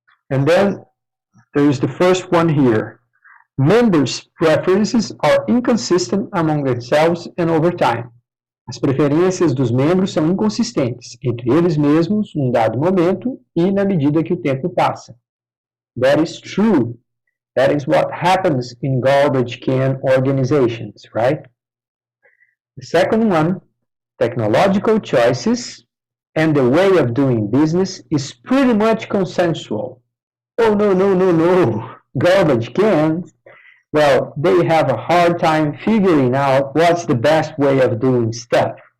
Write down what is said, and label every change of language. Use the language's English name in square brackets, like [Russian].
[English] And then there's the first one here. Members' preferences are inconsistent among themselves and over time. [Portuguese] As preferências dos membros são inconsistentes entre eles mesmos num dado momento e na medida que o tempo passa. [English] That is true. That is what happens in garbage can organizations, right? The second one, technological choices and the way of doing business is pretty much consensual. Oh, no. Garbage cans, well, they have a hard time figuring out what's the best way of doing stuff.